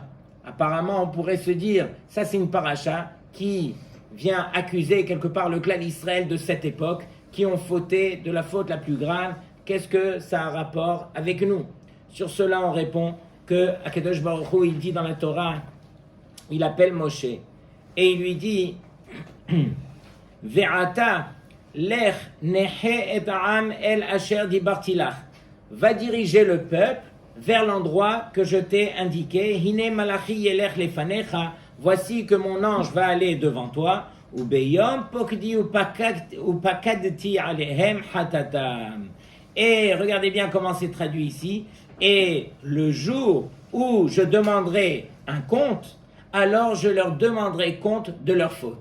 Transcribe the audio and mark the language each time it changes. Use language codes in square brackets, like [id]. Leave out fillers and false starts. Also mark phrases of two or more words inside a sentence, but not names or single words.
[fr] Apparemment, on pourrait se dire, ça c'est une paracha qui vient accuser quelque part le clan d'Israël de cette époque, qui ont fauté de la faute la plus grave. Qu'est-ce que ça a un rapport avec nous? Sur cela, on répond que [he] הקדוש ברוך הוא, [fr] il dit dans la Torah, il appelle Moshe, et il lui dit, [he] ועתה לך נחה את העם אל אשר דברתי לך. [fr] Va diriger le peuple vers l'endroit que je t'ai indiqué. [he] הנה מלאכי ילך לפניך. [fr] Voici que mon ange va aller devant toi. [he] וביום פקדי ופקדתי עליהם חטאתם. [fr] Et regardez bien comment c'est traduit ici. Et le jour où je demanderai un compte, alors je leur demanderai compte de leur faute.